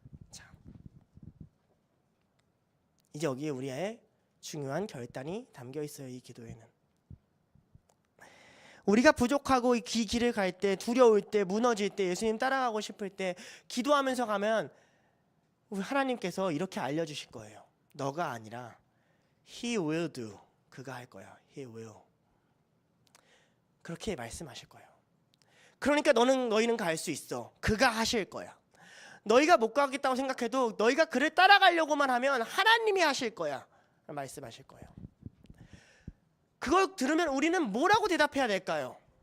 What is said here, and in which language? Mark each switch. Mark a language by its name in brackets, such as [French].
[Korean] 자, 이제 여기에 우리의 중요한 결단이 담겨 있어요. 이 기도에는 우리가 부족하고 이 길을 갈 때, 두려울 때, 무너질 때, 예수님 따라가고 싶을 때 기도하면서 가면 우리 하나님께서 이렇게 알려주실 거예요. 너가 아니라 [English] He will do. [Korean] 그가 할 거야. [English] He will. [Korean] 그렇게 말씀하실 거예요. 그러니까 너희는 갈 수 있어. 그가 하실 거야. 너희가 못 가겠다고 생각해도 너희가 그를 따라가려고만 하면 하나님이 하실 거야. 말씀하실 거예요. 그걸 들으면 우리는 뭐라고 대답해야 될까요?